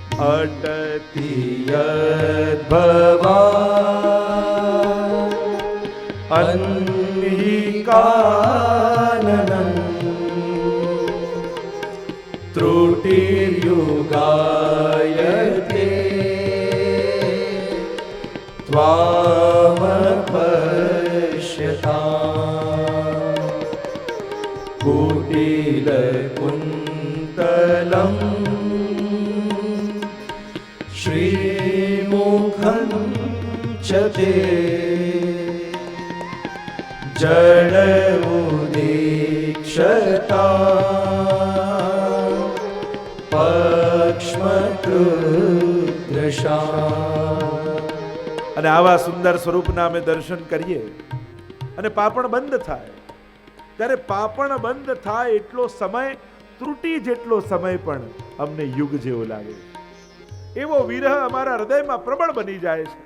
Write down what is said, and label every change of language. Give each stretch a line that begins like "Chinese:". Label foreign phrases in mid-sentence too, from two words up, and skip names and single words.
Sanskrit: अटतियद्भवा अह्निकाननं त्रुटिर्युगायते त्वाम् पश्यताम्. कुटिल कुन्तला भूतलं श्रीमुखं च ते जडमुदीक्षता पक्ष्मकृदृशा.
Gujarati: અને આવા સુંદર સ્વરૂપના અમે દર્શન કરીએ અને પાપણ બંધ થાય ત્યારે પાપણ બંધ થાય એટલો સમય ત્રુટી જેટલો સમય પણ અમને યુગ જેવો લાગે. એવો વિરહ અમારા હૃદયમાં પ્રબળ બની જાય છે.